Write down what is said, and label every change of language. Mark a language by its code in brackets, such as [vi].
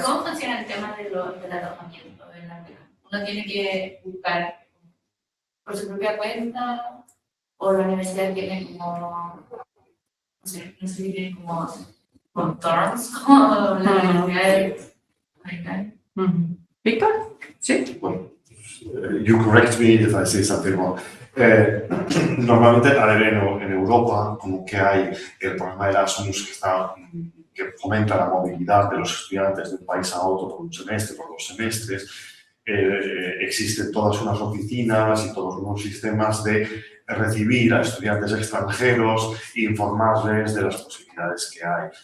[es] ¿Cómo funciona el tema del alojamiento en la beca? ¿Uno tiene que buscar por su propia cuenta o la universidad tiene como, no sé si tiene como contornos como la universidad americana? Víctor? Sí. [en] Bueno, you correct me if I say something wrong. [es] Normalmente, a ver, en Europa, como que hay el programa de Erasmus que fomenta la movilidad de los estudiantes de un país a otro por un semestre, por 2 semestres. Existen todas unas oficinas y todos unos sistemas de recibir a estudiantes extranjeros e informarles de las posibilidades que hay.